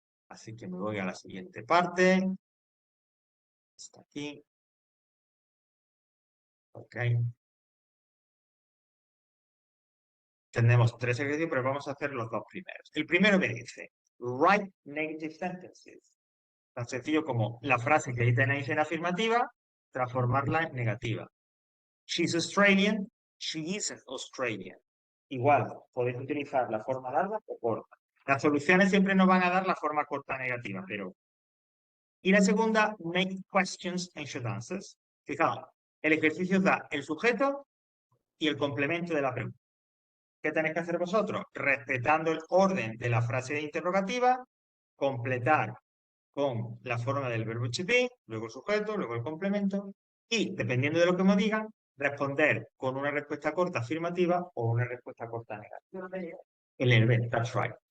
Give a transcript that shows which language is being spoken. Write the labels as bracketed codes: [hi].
[es] Así que me voy a la siguiente parte. Está aquí. Ok. Tenemos tres ejercicios, pero vamos a hacer los dos primeros. El primero me dice, [en] write negative sentences. [es] Tan sencillo como la frase que ahí tenéis en afirmativa, transformarla en negativa. [en] She's Australian, she isn't Australian. [es] Igual, podéis utilizar la forma larga o corta. Las soluciones siempre nos van a dar la forma corta negativa, pero... Y la segunda, [en] make questions and short answers. [es] Fijaos, el ejercicio da el sujeto y el complemento de la pregunta. ¿Qué tenéis que hacer vosotros? Respetando el orden de la frase interrogativa, completar con la forma del verbo to be, luego el sujeto, luego el complemento, y dependiendo de lo que me digan, responder con una respuesta corta afirmativa o una respuesta corta negativa. En el B, [en] that's right.